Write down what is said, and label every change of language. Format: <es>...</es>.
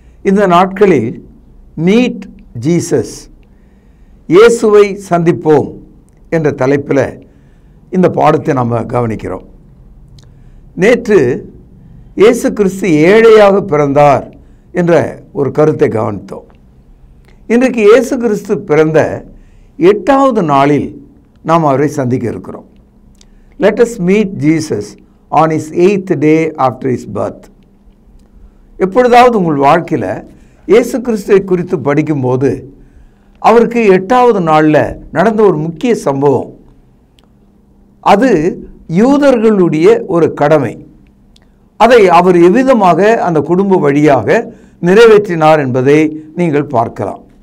<ta>இந்த நாட்களில் meet Jesus, இயேசுவை சந்திப்போம் என்ற தலைப்பில் இந்த பாடத்தை நாம் கவனிக்கிறோம். நேற்று இயேசு கிறிஸ்து ஏழையாக பிறந்தார் என்ற ஒரு கருத்தை கவனித்தோம். இன்றைக்கு இயேசு கிறிஸ்து பிறந்த 8வது நாளில் நாம் அவரை சந்திக்க இருக்கிறோம்.</ta> <en>Let us meet Jesus on his 8th day after his birth.</en> <ta>எப்பொழுதாவது உங்கள் வாழ்க்கையில் இயேசு கிறிஸ்துவை குறித்து படிக்கும்போது அவருக்கு 8வது நாளில் நடந்த ஒரு முக்கிய சம்பவம், அது யூதர்களுடைய ஒரு கடமை. அதை அவர் எவ்விதமாக அந்த குடும்ப வழியாக நிறைவேற்றினார் என்பதை நீங்கள் பார்க்கலாம்.</ta>